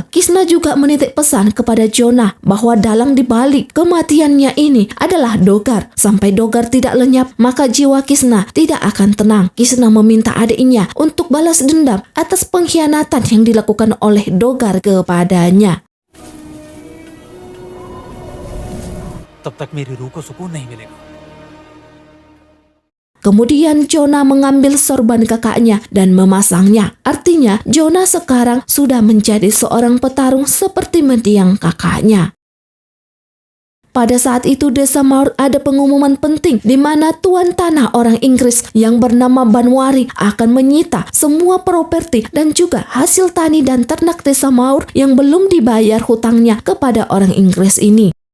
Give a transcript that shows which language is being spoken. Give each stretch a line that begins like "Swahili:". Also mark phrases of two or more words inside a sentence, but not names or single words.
Indonesian: Krishna juga menitik pesan kepada Jonah bahwa dalang dibalik kematiannya ini adalah Dogar. Sampai Dogar tidak lenyap, maka jiwa Krishna tidak akan tenang. Krishna meminta adiknya untuk balas dendam atas pengkhianatan yang dilakukan oleh Dogar kepadanya.
Hindi: तब तक मेरी रूह को सुकून नहीं मिलेगा।
Indonesian: Kemudian Jonah mengambil sorban kakaknya dan memasangnya. Artinya Jonah sekarang sudah menjadi seorang petarung seperti mendiang kakaknya. Pada saat itu desa Maur ada pengumuman penting di mana tuan tanah orang Inggris yang bernama Banwari akan menyita semua properti dan juga hasil tani dan ternak desa Maur yang belum dibayar hutangnya kepada orang Inggris ini.